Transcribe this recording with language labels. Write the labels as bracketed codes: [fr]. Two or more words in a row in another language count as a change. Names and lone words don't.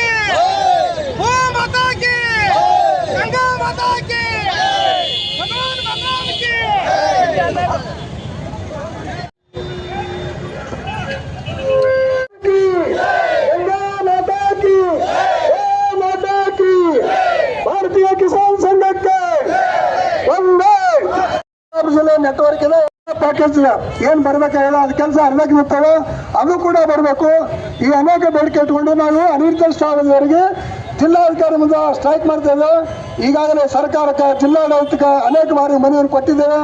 [hi] गौ माता की, गंगा माता की, भगवान भगवान की। गंगा माता की, गौ माता की, भारतीय किसान संघ के [kn] ಒಂದೇ ಜಿಲ್ಲೆ ನೆಟ್ವರ್ಕ್ ಇದೆ. ಪ್ಯಾಕೇಜ್ ಏನ್ ಬರ್ಬೇಕಾಗಿಲ್ಲ ಅದ್ ಕೆಲಸ ಅರ್ಧಕ್ಕೆ ನಿಂತವೆ, ಅದು ಕೂಡ ಬರಬೇಕು. ಈ ಅನೇಕ ಬೇಡಿಕೆ ಇಟ್ಕೊಂಡು ನಾವು ಅನಿರ್ದಿಷ್ಟಾವಧಿವರೆಗೆ ಜಿಲ್ಲಾಧಿಕಾರಿ ಮುಂದೆ ಸ್ಟ್ರೈಕ್ ಮಾಡ್ತಾ ಇದ್ದೇವೆ. ಈಗಾಗಲೇ ಸರ್ಕಾರಕ್ಕೆ, ಜಿಲ್ಲಾಡಳಿತಕ್ಕೆ ಅನೇಕ ಬಾರಿ ಮನವಿಯನ್ನು ಕೊಟ್ಟಿದ್ದೇವೆ.